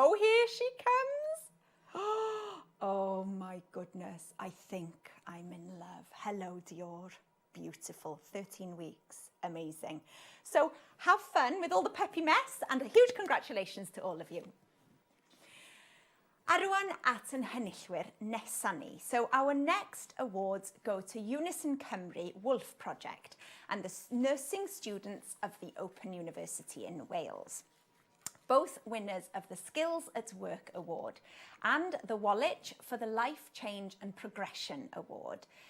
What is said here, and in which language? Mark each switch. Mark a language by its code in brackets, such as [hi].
[en] Oh, here she comes. Oh my goodness, I think I'm in love. Hello, Dior. Beautiful, 13 weeks, amazing. So have fun with all the peppy mess, and a huge congratulations to all of you. [cy] A rwan at yn hynnyllwyr nesa ni. [en] So our next awards go to Unison Cymru Wolf Project and the nursing students of the Open University in Wales. Both winners of the Skills at Work Award and the Wallich for the Life Change and Progression Award.